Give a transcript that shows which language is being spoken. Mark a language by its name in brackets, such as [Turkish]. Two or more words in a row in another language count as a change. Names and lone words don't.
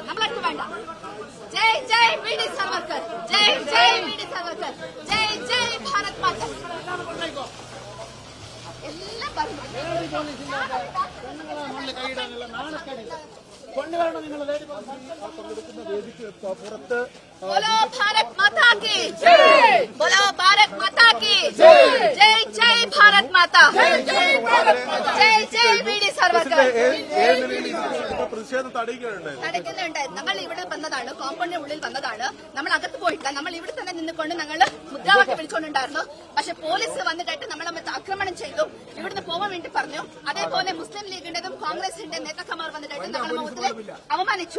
[Malayalam] നമ്മളടുത്ത് വേണ്ട. [Hindi] जय जय वी डी सावरकर. जय जय वी डी सावरकर. जय जय भारत माता. [Malayalam] എല്ലാം പറഞ്ഞു. കൊണ്ടുവരണം നിങ്ങൾ ലേഡി പുറത്ത് [Hindi] बोलो भारत माता की जय. बोलो भारत माता की जय. जय जय भारत माता. जय जय भारत माता. जय जय वीडी സർവർക്കർ. [Malayalam] പ്രതിഷേധം തടയുന്നുണ്ട്. നമ്മൾ ഇവിടെ വന്നതാണ്. കോമ്പൗണ്ടിന്റെ ഉള്ളിൽ വന്നതാണ്. നമ്മൾ അകത്ത് പോയിട്ടില്ല. നമ്മൾ ഇവിടെ തന്നെ നിന്നുകൊണ്ട് ഞങ്ങൾ മുദ്രാവാക്യം വിളിച്ചുകൊണ്ടുണ്ടായിരുന്നു. പക്ഷെ പോലീസ് വന്നിട്ട് നമ്മളെ ആക്രമണം ചെയ്തു. ഇവിടുന്ന് പോകാൻ വേണ്ടി പറഞ്ഞു. അതേപോലെ മുസ്ലിം ലീഗിന്റെതും കോൺഗ്രസിന്റെ നേതാക്കന്മാർ വന്നിട്ട് ഞങ്ങളുടെ മുഖത്തിൽ അവമാനിച്ചു.